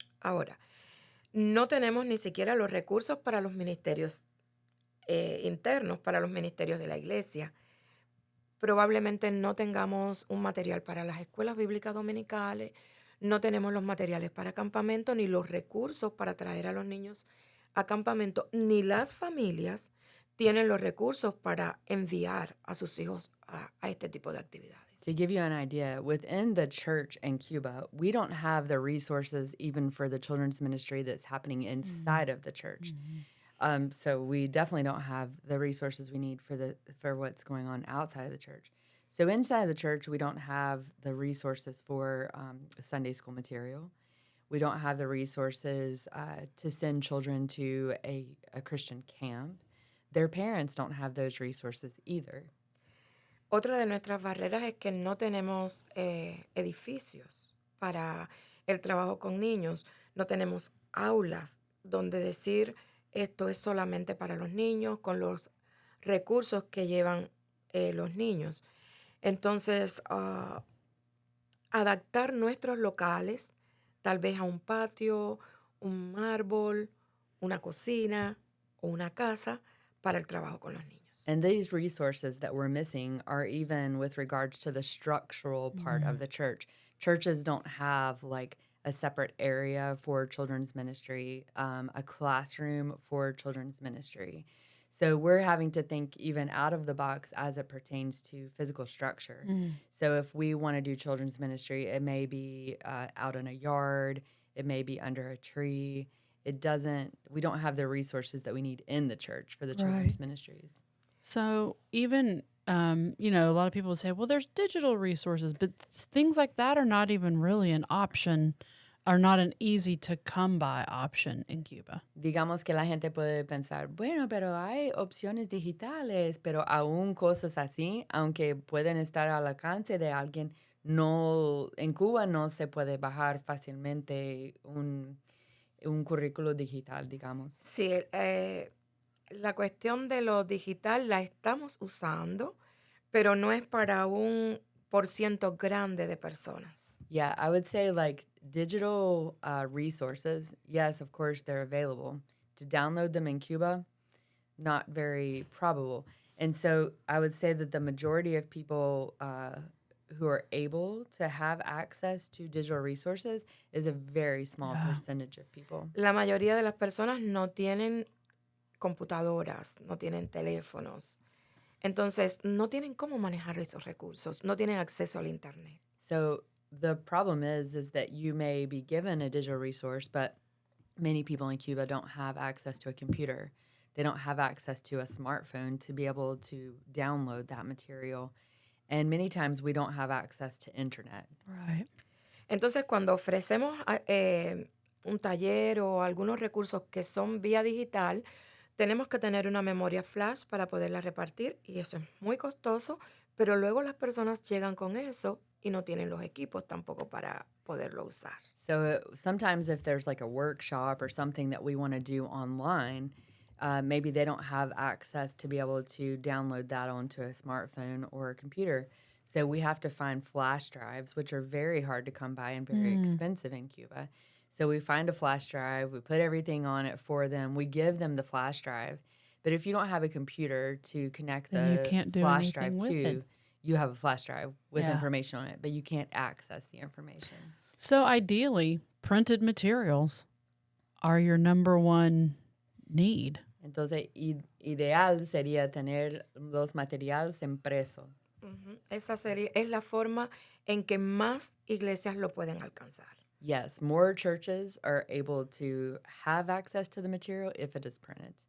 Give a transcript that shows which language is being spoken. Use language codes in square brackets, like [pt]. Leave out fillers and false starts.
[es] Ahora, no tenemos ni siquiera los recursos para los ministerios internos, para los ministerios de la iglesia. Probablemente no tengamos un material para las escuelas bíblicas dominicales, no tenemos los materiales para campamento, ni los recursos para traer a los niños a campamento, ni las familias tienen los recursos para enviar a sus hijos a este tipo de actividades. [en] To give you an idea, within the church in Cuba, we don't have the resources even for the children's ministry that's happening inside of the church. So we definitely don't have the resources we need for what's going on outside of the church. So inside of the church, we don't have the resources for Sunday school material. We don't have the resources to send children to a Christian camp. Their parents don't have those resources either. [es] Otra de nuestras barreras es que no tenemos edificios para el trabajo con niños, no tenemos aulas donde decir esto es solamente para los niños, con los recursos que llevan los niños. Entonces, adaptar nuestros locales, tal vez a un patio, un árbol, una cocina o una casa para el trabajo con los niños. [en] And these resources that we're missing are even with regards to the structural part of the church. Churches don't have like a separate area for children's ministry, a classroom for children's ministry. So we're having to think even out of the box as it pertains to physical structure. So if we want to do children's ministry, it may be out in a yard, it may be under a tree. We don't have the resources that we need in the church for the children's ministries. So even, a lot of people would say, well, there's digital resources, but things like that are not even really an option, are not an easy to come by option in Cuba. [es] Digamos que la gente puede pensar, bueno, pero hay opciones digitales, pero aún cosas así, aunque pueden estar al alcance de alguien, no, en Cuba no se puede bajar fácilmente un currículo digital, digamos. Sí, la cuestión de lo digital la estamos usando, pero no es para un % grande de personas. [en] Yeah, I would say like digital resources, yes, of course, they're available. To download them in Cuba, not very probable. And so I would say that the majority of people who are able to have access to digital resources is a very small percentage of people. [es] La mayoría de las personas no tienen computadoras, no tienen teléfonos. Entonces, no tienen cómo manejar esos recursos, no tienen acceso al internet. [en] So the problem is that you may be given a digital resource, but many people in Cuba don't have access to a computer. They don't have access to a smartphone to be able to download that material. And many times we don't have access to internet. Right. [es] Entonces, cuando ofrecemos un taller o algunos recursos que son vía digital, tenemos que tener una memoria flash para poderla repartir y eso es muy costoso, pero luego las personas llegan con eso y no tienen los equipos tampoco para poderlo usar. [en] So sometimes if there's like a workshop or something that we want to do online, maybe they don't have access to be able to download that onto a smartphone or a computer. So we have to find flash drives, which are very hard to come by and very expensive in Cuba. So we find a flash drive, we put everything on it for them, we give them the flash drive. But if you don't have a computer to connect Then you the can't do flash drive anything with to, it. you have a flash drive with Yeah. information on it, but you can't access the information. So ideally, printed materials are your number one need. [es] Entonces, ideal sería tener los materiales impresos. Ujú. Esa es la forma en que más iglesias lo pueden alcanzar. [en] Yes, more churches are able to have access to the material if it is printed.